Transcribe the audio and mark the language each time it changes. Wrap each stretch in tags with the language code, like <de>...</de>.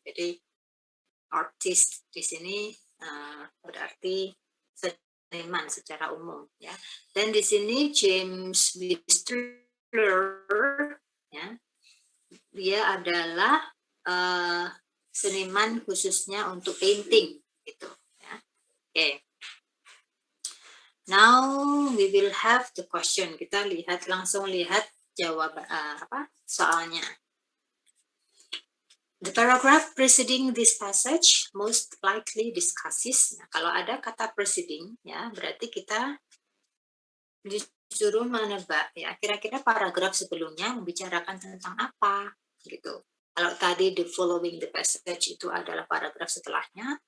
<id>Jadi artis di sini berarti seniman secara umum ya. Dan di sini James Whistler ya, dia adalah seniman khususnya untuk painting gitu ya.</id> <en>Okay. Now we will have the question.</en> <id>Kita langsung lihat jawab soalnya.</id> <en>The paragraph preceding this passage most likely discusses.</en> <id>Nah, kalau ada kata preceding, ya berarti kita disuruh menebak ya, kira-kira paragraf sebelumnya membicarakan tentang apa, gitu. Kalau tadi</id> <en>the following the passage</en> <id>itu adalah paragraf setelahnya,</id>